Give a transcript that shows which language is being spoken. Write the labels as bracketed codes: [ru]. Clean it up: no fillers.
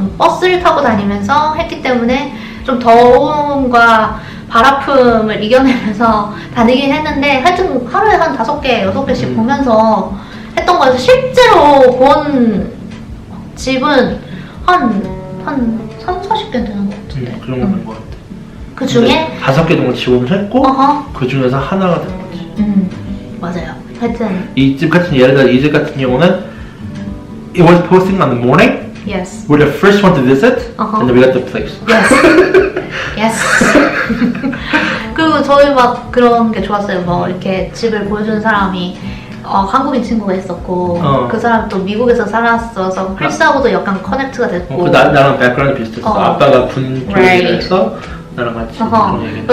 [ko] 버스를 타고 다니면서 했기 때문에 좀 더움과 발아픔을 이겨내면서 다니긴 했는데 하여튼 하루에 한 5개, 6개씩 보면서 했던 거여서 실제로 본 집은 한 3, 40개 되는 것 같은데. 그 정도 된것 같아. 그 중에 5개 정도 지원을 했고 그 중에서 하나가 된 거지. 맞아요. 하여튼 이 집 같은 예를 들어 이 집 같은 경우는 [en] it was posting on the morning. Yes. We're the first one to visit, and then we got the place. Yes. Yes. [ko] 그리고 저희 막 그런 게 좋았어요. 뭐 이렇게 집을 보여주는 사람이 한국인 친구가 있었고 그 사람 또 미국에서 살았어서 크리스하고도 약간 커넥트가 됐고 나랑 백그라운드 비슷했어. 아빠가 군 쪽에서 나랑 같이 그런 얘기.